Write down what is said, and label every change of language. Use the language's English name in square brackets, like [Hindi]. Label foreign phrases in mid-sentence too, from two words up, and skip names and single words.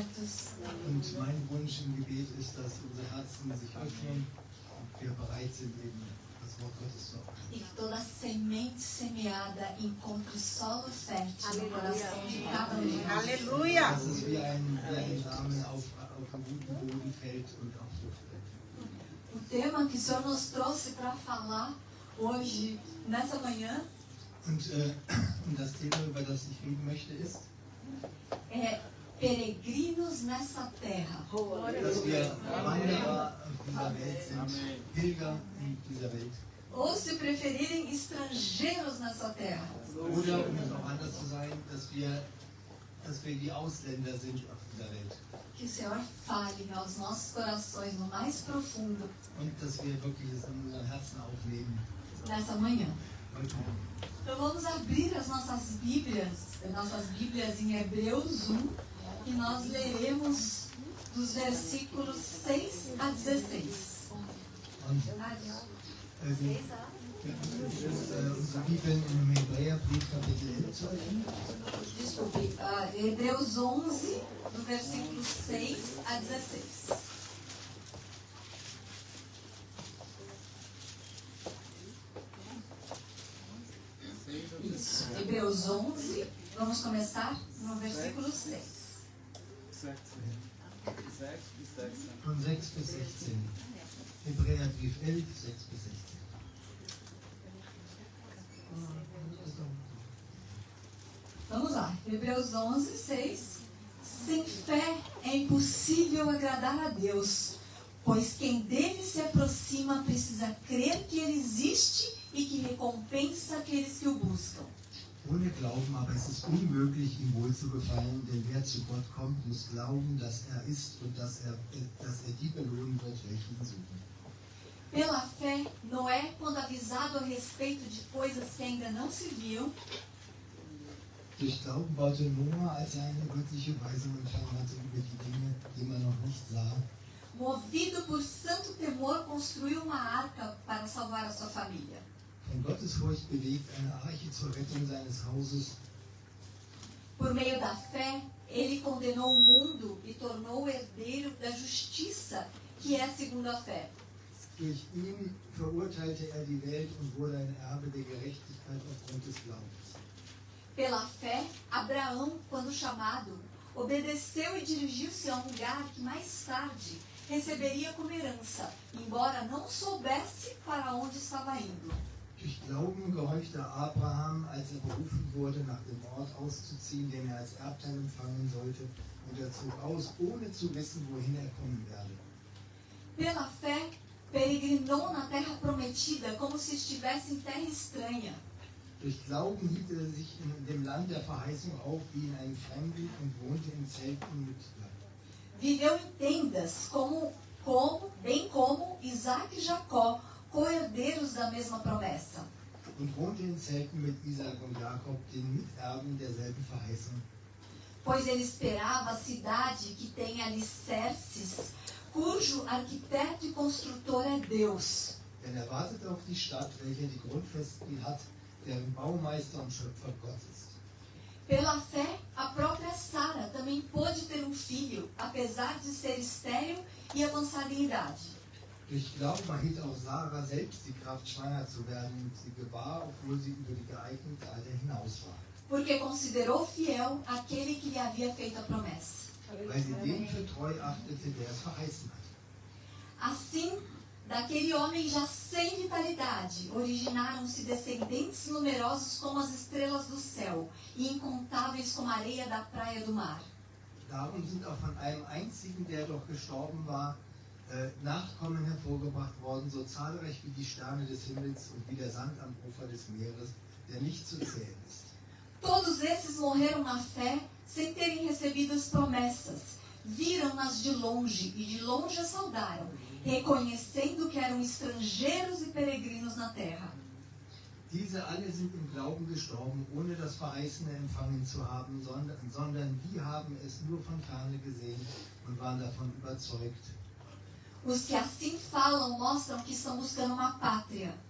[Portuguese] abertos. [German] Und mein Wunsch im Gebet ist, dass unsere Herzen sich öffnen und wir bereit sind, eben das Wort Gottes zu aufnehmen. [Portuguese] E que toda semente semeada encontre solo fértil no coração de cada um de nós. Aleluia! [German] Dass es wie ein Samen auf einen guten Boden fällt und auch Frucht bringt. [Portuguese] O tema que o Senhor nos trouxe para falar hoje, nessa manhã, [German] Und das Thema, über das ich reden möchte, ist, [Portuguese] é peregrinos nessa terra. [German] dass wir Wanderer auf dieser Welt sind, Pilger in dieser Welt. [Portuguese] Ou, se preferirem, estrangeiros nessa terra. [German] Oder, um es auch anders zu sagen, dass wir die Ausländer sind auf dieser Welt. [Portuguese] Que o Senhor fale aos nossos corações no mais profundo [German] Und dass wir wirklich es in unseren Herzen aufnehmen. [Portuguese] nessa manhã. [German] Heute Morgen. [Portuguese] Então vamos abrir as nossas Bíblias em Hebreus 1 e nós leremos dos versículos 6 a 16. [German] Und unsere Bibeln im Hebräerbrief Kapitel 11 zu öffnen. [Portuguese] Desculpe, Hebreus 11, do versículo 6 a 16. Isso, Hebreus 11, vamos começar no versículo 6. [German] 6 bis 16. Von 6 bis 16. Hebräerbrief 11, 6 bis 16. [Portuguese] Vamos lá, Hebreus 11, 6. Sem fé é impossível agradar a Deus, pois quem dele se aproxima precisa crer que ele existe e que recompensa aqueles que o buscam. [German] Ohne Glauben aber ist es unmöglich, ihm wohlzugefallen, denn wer zu Gott kommt, muss glauben, dass er ist und dass er die belohnen wird, welche ihn suchen. [Portuguese] Pela fé, Noé, quando avisado a respeito de coisas que ainda não se viam, [German] Durch Glauben baute Noah, als er eine göttliche Weisung empfangen hatte über die Dinge, die man noch nicht sah, [Portuguese] movido por santo temor, construiu uma arca para salvar a sua família. [German] von Gottesfurcht bewegt, eine Arche zur Rettung seines Hauses. [Portuguese] Por meio da fé, ele condenou o mundo e tornou o herdeiro da justiça, que é segundo a fé. [German] Durch ihn verurteilte er die Welt und wurde ein Erbe der Gerechtigkeit aufgrund des Glaubens. [Portuguese] Pela fé, Abraão, quando chamado, obedeceu e dirigiu-se a um lugar que mais tarde receberia como herança, embora não soubesse para onde estava indo. [German] Durch Glauben gehorchte Abraham, als er berufen wurde, nach dem Ort auszuziehen, den er als Erbteil empfangen sollte, und er zog aus, ohne zu wissen, wohin er kommen werde. [Portuguese] Pela fé, peregrinou na terra prometida como se estivesse em terra estranha. [German] Durch Glauben hielt er sich in dem Land der Verheißung auf wie in einem Fremden und wohnte in Zelten mit [Portuguese] Viveu em tendas, bem como Isaac e Jacó, co-herdeiros da mesma promessa. [German] und wohnte in Zelten mit Isaak und Jakob, den Miterben derselben Verheißung. [Portuguese] Pois ele esperava a cidade que tem alicerces, cujo arquiteto e construtor é Deus. [German] Denn er wartet auf die Stadt, welche die Grundfesten hat, deren Baumeister und Schöpfer Gott ist. [Portuguese] Pela fé, a própria Sara também pôde ter um filho, apesar de ser estéril e avançada em idade. [German] Durch Glauben erhielt auch Sarah selbst die Kraft, schwanger zu werden, und sie gebar, obwohl sie über die geeignete Alter hinaus war. [Portuguese] Porque considerou fiel aquele que lhe havia feito a promessa. [German] Weil sie den für treu achtete, der es verheißen hat. [Portuguese] Assim, daquele homem já sem vitalidade, originaram-se descendentes numerosos como as estrelas do céu e incontáveis como a areia da praia do mar. [German] Darum sind auch von einem einzigen, der doch gestorben war, Nachkommen hervorgebracht worden, so zahlreich wie die Sterne des Himmels und wie der Sand am Ufer des Meeres, der nicht zu zählen ist. [Portuguese] Todos esses morreram na fé, sem terem recebido as promessas. Viram-nas de longe e de longe as saudaram, reconhecendo que eram estrangeiros e peregrinos na terra. [German] Diese alle sind im Glauben gestorben, ohne das Verheißene empfangen zu haben, sondern die haben es nur von ferne gesehen und waren davon überzeugt. [Portuguese] Os que assim falam mostram que estão buscando uma pátria.